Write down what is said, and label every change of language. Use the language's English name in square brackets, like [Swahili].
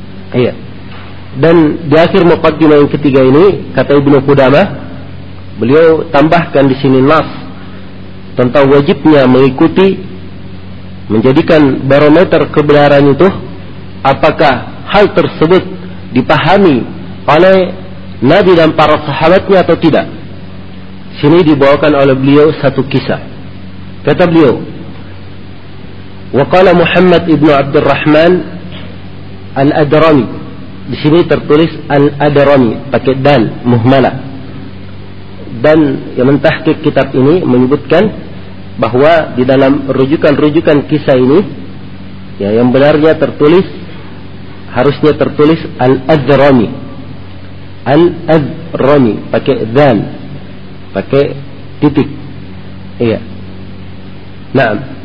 [Indonesian] Iya. Dan di akhir muqaddimah yang ketiga ini, kata Ibnu Qudamah, beliau tambahkan di sini nas tentang wajibnya mengikuti, menjadikan barometer kebenaran itu apakah hal tersebut dipahami oleh Nabi dan para sahabatnya atau tidak. Sini dibawakan oleh beliau satu kisah. Kata beliau, [Arabic] وقال محمد ابن عبد الرحمن الأدرمي. [Indonesian] Di sini tertulis Al-Adrami pakai dal muhmalah. Dan yang mentahkik kitab ini menyebutkan bahwa di dalam rujukan-rujukan kisah ini, ya, yang benarnya tertulis, harusnya tertulis Al-Adrami. Al-Adrami pakai dal, pakai titik. Iya. Naam.